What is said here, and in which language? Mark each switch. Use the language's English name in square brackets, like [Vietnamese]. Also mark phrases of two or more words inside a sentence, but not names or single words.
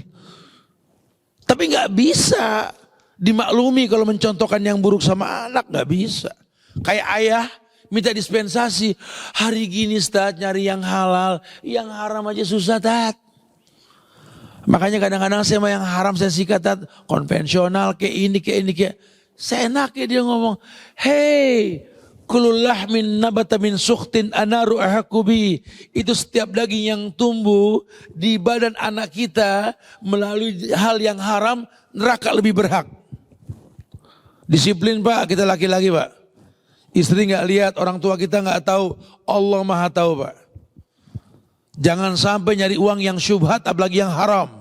[Indonesian] Tapi gak bisa dimaklumi kalau mencontohkan yang buruk sama anak. Gak bisa. Kayak ayah minta dispensasi. Hari gini Ustaz nyari yang halal. Yang haram aja susah Tat. Makanya kadang-kadang saya mau yang haram saya sikat Tat. Konvensional kayak ini kayak ini kayak. Seenaknya dia ngomong. Hey. [Arabic] كل لحم نبت من سحت النار أحق به. [Indonesian] Itu setiap daging yang tumbuh di badan anak kita. Melalui hal yang haram. Neraka lebih berhak. Disiplin Pak. Kita laki-laki Pak. Istri gak lihat, orang tua kita gak tahu. Allah maha tahu Pak. Jangan sampai nyari uang yang syubhat, apalagi yang haram.